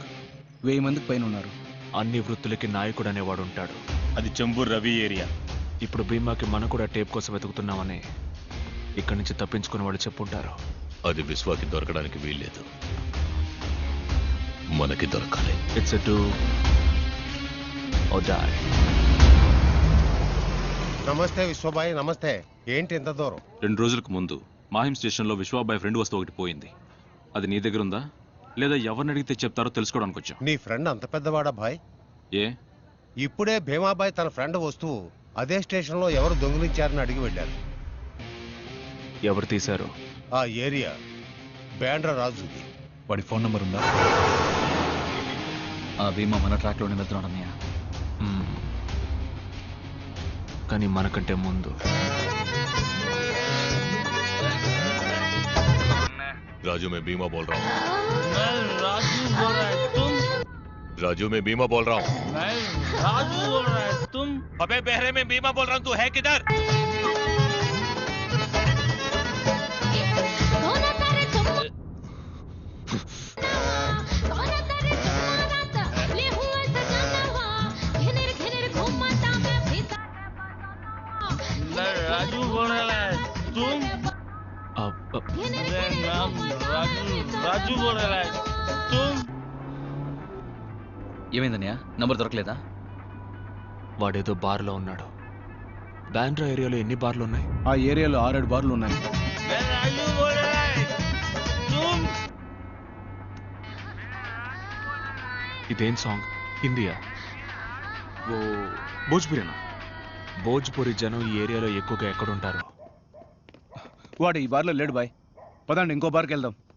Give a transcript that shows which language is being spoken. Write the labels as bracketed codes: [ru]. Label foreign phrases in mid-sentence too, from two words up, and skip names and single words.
[te] 1000 మందికి పైన ఉన్నారు. అన్ని వృత్తులకి నాయకుడు అనేవాడు ఉంటాడు. అది చెంబూర్ రవి ఏరియా. ఇప్పుడు భీమాకి మనం కూడా టేప్ కోసం వెతుకుతున్నామని ఇక్కడి నుంచి తప్పించుకుని వాళ్ళు చెప్పుంటారు. అది విశ్వాకి దొరకడానికి వీల్లేదు, మనకి దొరకాలి. [en] it's a do or die. [te] నమస్తే విశ్వబాయ్. నమస్తే. ఏంటి ఇంత దూరం? 2 రోజులకు ముందు మాహిం స్టేషన్లో విశ్వాబాయ్ ఫ్రెండ్ వస్తువు ఒకటి పోయింది. అది నీ దగ్గర ఉందా లేదా ఎవరిని అడిగితే చెప్తారో తెలుసుకోవడానికి వచ్చాం. నీ ఫ్రెండ్ అంత పెద్దవాడా భాయ్? ఏ ఇప్పుడే భీమాబాయ్ తన ఫ్రెండ్ వస్తువు అదే స్టేషన్లో ఎవరు దొంగిలించారని అడిగి వెళ్ళారు. ఎవరు తీశారు? ఆ ఏరియా బ్యాండ్ర రాజుది. వాడి ఫోన్ నంబర్ ఉందా? ఆ భీమా మన ట్రాక్లోనే వెళ్తున్నాడు అన్నయ్య. కానీ మనకంటే ముందు [hi] राजू मैं बीमा बोल रहा हूँ. मैं राजू बोल रहा है तुम. राजू मैं बीमा बोल रहा हूँ. मैं राजू बोल रहा है तुम. अबे बहरे में बीमा बोल रहा हूँ, तू है किधर? मैं राजू बोल रहा है तुम. नाम రాజు बोल रहा है तुम. [te] ఏమైందన్నయ్య? నంబర్ దొరకలేదా? వాడేదో బార్లో ఉన్నాడు. బాండ్రా ఏరియాలో ఎన్ని బార్లు ఉన్నాయి? ఆ ఏరియాలో 6-7 బార్లు ఉన్నాయి. [hi] मैं राजू बोल रहा है तुम. [te] ఇదేం సాంగ్? హిందీయా? ఓ భోజ్పురేనా? భోజ్పురి జనం ఈ ఏరియాలో ఎక్కువగా ఎక్కడుంటారు? వాడు ఈ బార్లో లేడు బాయ్. పదండి ఇంకో బార్కి వెళ్దాం.